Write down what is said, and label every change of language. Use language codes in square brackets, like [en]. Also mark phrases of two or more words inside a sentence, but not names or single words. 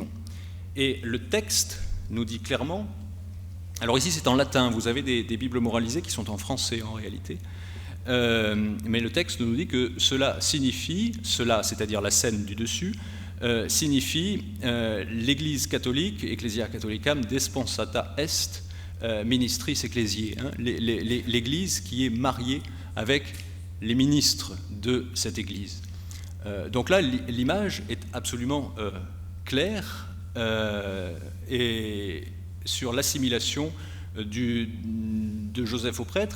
[fr] Et le texte nous dit clairement, alors ici c'est en latin, vous avez des Bibles moralisées qui sont en français en réalité, mais le texte nous dit que cela signifie, c'est-à-dire la scène du dessus, signifie l'Église catholique, [la] Ecclesia Catholicam desponsata est ministris ecclesiae, [fr] hein, l'Église qui est mariée avec les ministres de cette Église. Donc là, l'image est absolument claire, et sur l'assimilation de Joseph au prêtre.